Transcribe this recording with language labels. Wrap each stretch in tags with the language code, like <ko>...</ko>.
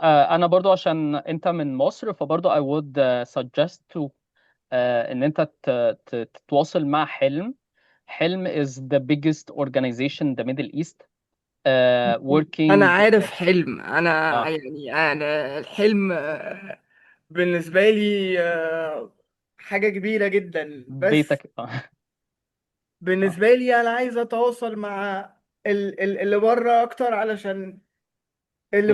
<ar>انا برضو عشان انت من مصر، فبرضو</ar> <en>I would suggest to</en> <ar>ان انت تتواصل مع حلم.</ar> <en>Helm is the biggest organization in the Middle East,</en> <ar>انا</ar> <en>working.</en> <ar>عارف حلم. انا اه يعني انا الحلم بالنسبة لي حاجة كبيرة جدا، بس بيتك. اه بالنسبة لي أنا عايز أتواصل مع اللي بره أكتر، علشان اللي</ar>